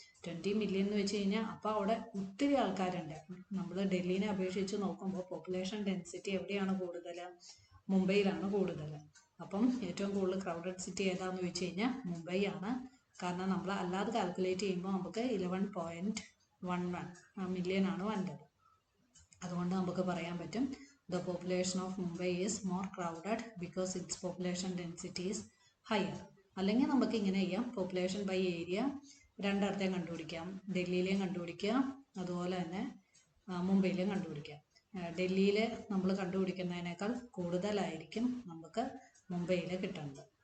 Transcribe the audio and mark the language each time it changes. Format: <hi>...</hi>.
<ml>20 million എന്ന് വെച്ച് കഴിഞ്ഞാൽ അപ്പോൾ അവിടെ ഒത്തിരി ആൾക്കാരുണ്ട്. നമ്മൾ ഡൽഹിനെ അപേക്ഷിച്ച് നോക്കുമ്പോൾ പോപ്പുലേഷൻ ഡെൻസിറ്റി എവിടെയാണ് കൂടുതൽ? മുംബൈയിലാണ് കൂടുതൽ. അപ്പം ഏറ്റവും കൂടുതൽ ക്രൗഡഡ് സിറ്റി ഏതാണെന്ന് വെച്ച് കഴിഞ്ഞാൽ മുംബൈ ആണ്. കാരണം നമ്മൾ അല്ലാതെ കാൽക്കുലേറ്റ് ചെയ്യുമ്പോൾ നമുക്ക് 11.11 മില്യൺ ആണ് വന്നത്. അതുകൊണ്ട് നമുക്ക് പറയാൻ പറ്റും</ml> <en>the population of Mumbai is more crowded because its population density is higher.</en> <ml>അല്ലെങ്കിൽ നമുക്ക് ഇങ്ങനെ ചെയ്യാം, പോപ്പുലേഷൻ ബൈ ഏരിയ രണ്ടിടത്തേയും കണ്ടുപിടിക്കാം. ഡൽഹിയിലെയും കണ്ടുപിടിക്കാം, അതുപോലെ തന്നെ മുംബൈയിലെയും കണ്ടുപിടിക്കാം. ഡൽഹിയിൽ നമ്മൾ കണ്ടുപിടിക്കുന്നതിനേക്കാൾ കൂടുതലായിരിക്കും നമുക്ക് മുംബൈയിൽ കിട്ടുന്നത്.</ml>